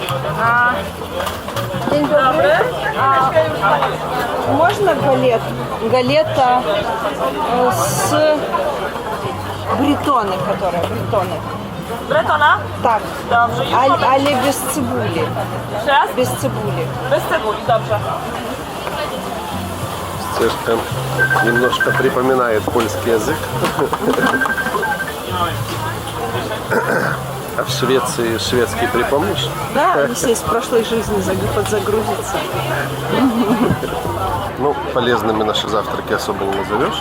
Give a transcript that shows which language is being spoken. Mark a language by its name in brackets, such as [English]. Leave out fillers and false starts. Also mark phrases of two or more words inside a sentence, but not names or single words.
[Russian] День добрый. Можно галета с бретоны, которая бретоны. Бретона? Так. [Polish] Dobrze. Ale bez cebuli. Teraz? Bez cebuli. Bez cebuli, dobrze. [Russian] Стежка немножко припоминает польский язык. А в Швеции шведский припомнишь? Да, если из прошлой жизни подзагрузиться. Ну, полезными наши завтраки особо не назовешь.